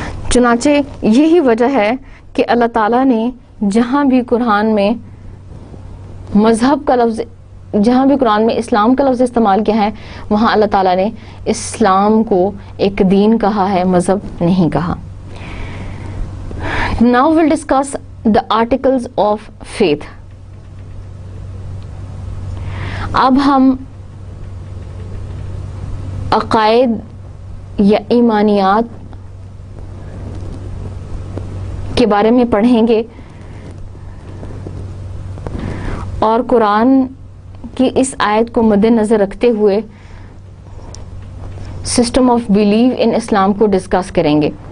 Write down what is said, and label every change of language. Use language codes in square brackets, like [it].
[ur] چنانچہ یہی وجہ ہے کہ اللہ تعالیٰ نے جہاں بھی قرآن میں مذہب کا لفظ جہاں بھی قرآن میں اسلام کا لفظ استعمال کیا ہے وہاں اللہ تعالیٰ نے اسلام کو ایک دین کہا ہے, مذہب نہیں کہا. [en] Now we'll discuss the articles of faith. [ur] اب ہم عقائد یا ایمانیات کے بارے میں پڑھیں گے, اور قرآن کی اس آیت کو مد نظر رکھتے ہوئے [en] system of belief in Islam [ur] کو ڈسکس کریں گے.